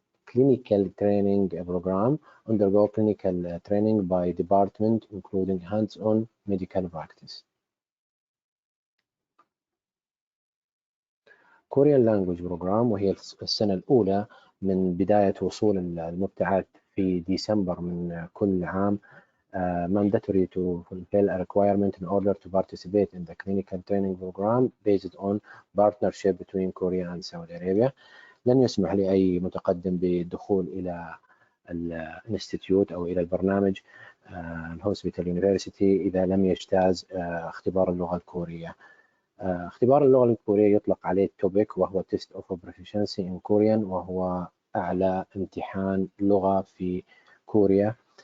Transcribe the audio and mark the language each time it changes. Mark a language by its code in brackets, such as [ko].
[en] Clinical training program, undergo clinical training by department including hands-on medical practice. Korean language program [ar] وهي السنة الأولى من بداية وصول المبتعث في ديسمبر من كل عام. [en] Mandatory to fulfill a requirement in order to participate in the clinical training program based on partnership between Korea and Saudi Arabia. [ar] لن يسمح لأي متقدم بالدخول إلى الانستيتيوت أو إلى البرنامج الهوسبيتال يونيفرسيتي إذا لم يجتاز اختبار اللغة الكورية. اختبار اللغة الكورية يطلق عليه TOEIC وهو [en] Test of Proficiency in Korean [ar] وهو أعلى امتحان لغة في كوريا.